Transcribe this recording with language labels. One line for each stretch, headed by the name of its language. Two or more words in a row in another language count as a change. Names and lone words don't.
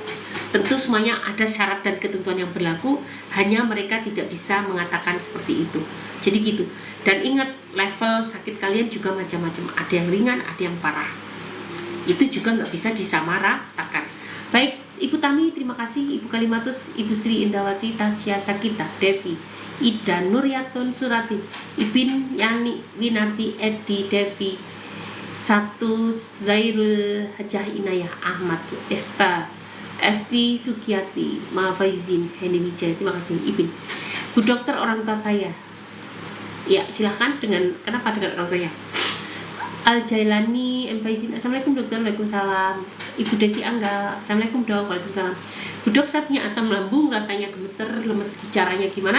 Indonesian: Tentu semuanya ada syarat dan ketentuan yang berlaku, hanya mereka tidak bisa mengatakan seperti itu. Jadi gitu. Dan ingat, level sakit kalian juga macam-macam. Ada yang ringan, ada yang parah. Itu juga nggak bisa disamaratakan. Baik, Ibu Tami, terima kasih. Ibu Kalimatus, Ibu Sri Indawati, Tasya Sakita, Devi, Ida Nuryatun Surati, Ibin Yani Winarti, Edi, Devi, Satu Zairul Hajah Inayah Ahmad, Esti Sukiyati, Mafaizin, Hendy Wijaya, terima kasih. Ibin, Bu Dokter, orang tua saya. Ya, silahkan kenapa dengan orang tuanya? Al Jailani, M Faizin, Assalamualaikum dokter. Waalaikumsalam. Ibu Desi Angga, Assalamualaikum dok. Waalaikumsalam. Bu dok, saya punya asam lambung, rasanya gemeter, lemes, caranya gimana?